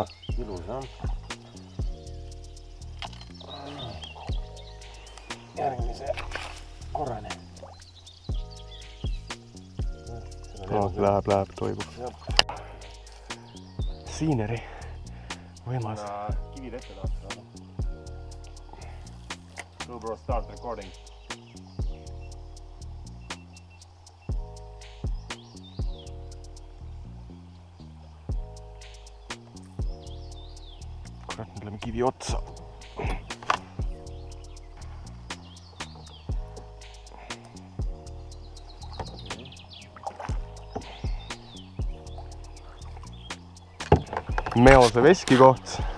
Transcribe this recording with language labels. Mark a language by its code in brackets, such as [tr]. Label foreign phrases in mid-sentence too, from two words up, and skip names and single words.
[et] Ilus, jah. Järgmise korrani. Läheb, toibub. Siineri. Võimas. Kivid ette tahaks. [en] GoPro start recording. [et] Kurat, nüüd läheme kivi otsa. Meose veski koht.